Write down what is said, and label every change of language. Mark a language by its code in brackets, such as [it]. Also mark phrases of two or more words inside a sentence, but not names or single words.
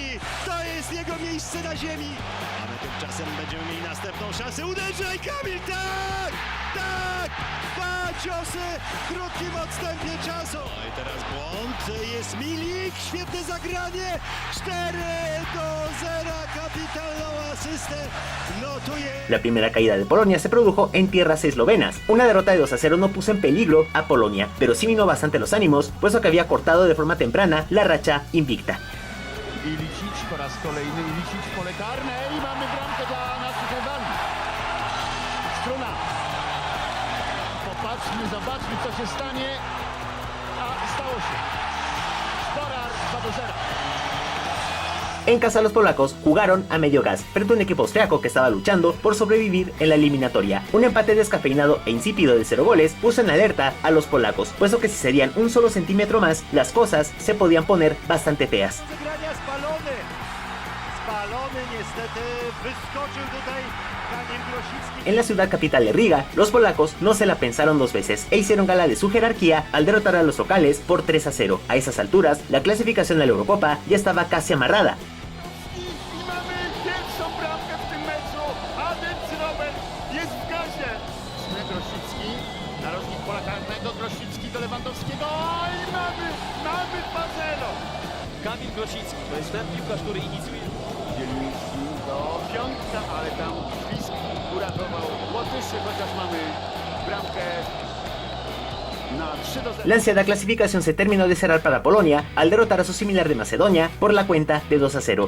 [pl] To jest jego miejsce na ziemi! A my tymczasem będziemy mieli następną szansę. Uderzaj, Kamil! Tak! Tak! 2 ciosy w krótkim odstępie czasu. No i teraz błąd. Jest Milik. Świetne zagranie. 4-0. Kapitalną asystę notuje. [es] La primera caída de Polonia se produjo en tierras eslovenas. Una derrota de 2-0 no puso en peligro a Polonia, pero sí minó bastante los ánimos, puesto que había cortado de forma temprana la racha invicta. [pl] Ilicic po raz kolejny, Ilicic w pole karne i mamy bramkę dla naszych rywali. Struna. Popatrzmy, zobaczmy co się stanie. A stało się. Sporar 2-0. [es] En casa los polacos jugaron a medio gas frente a un equipo austriaco que estaba luchando por sobrevivir en la eliminatoria. Un empate descafeinado e insípido de 0 goles puso en alerta a los polacos, puesto que si cedían un solo centímetro más, las cosas se podían poner bastante feas. En la ciudad capital de Riga, los polacos no se la pensaron 2 veces e hicieron gala de su jerarquía al derrotar a los locales por 3-0. A esas alturas, la clasificación a la Eurocopa ya estaba casi amarrada. [pl] Kamil Grosicki, to jest ten piłkarz, który inicjuje. Zieliński do Piątka, ale tam Ślisk uratował Łotyszy, chociaż mamy bramkę na 3-0. [es] La ansiada clasificación se terminó de cerrar para Polonia al derrotar a su similar de Macedonia por la cuenta de 2-0.